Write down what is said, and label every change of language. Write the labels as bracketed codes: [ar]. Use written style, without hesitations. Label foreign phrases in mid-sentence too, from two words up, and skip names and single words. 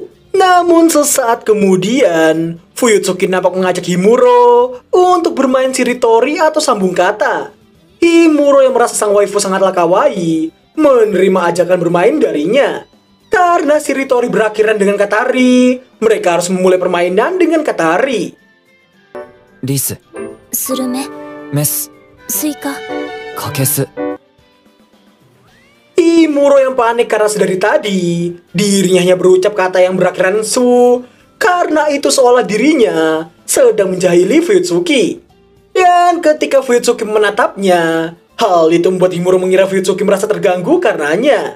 [id] Namun sesaat kemudian, Fuyutsuki nampak mengajak Himuro untuk bermain shiritori atau sambung kata. Himuro yang merasa sang waifu sangatlah kawaii, menerima ajakan bermain darinya. Karena shiritori berakhiran dengan kata ri, mereka harus memulai permainan dengan kata ri. [ja] リス、 Surume, メス、 Suika, カケス。 [id] Himuro yang panik karena sedari tadi dirinya hanya berucap kata yang berakhiran su. Karena itu seolah dirinya sedang menjahili Fuyutsuki. Dan ketika Fuyutsuki menatapnya, hal itu membuat Himuro mengira Fuyutsuki merasa terganggu karenanya.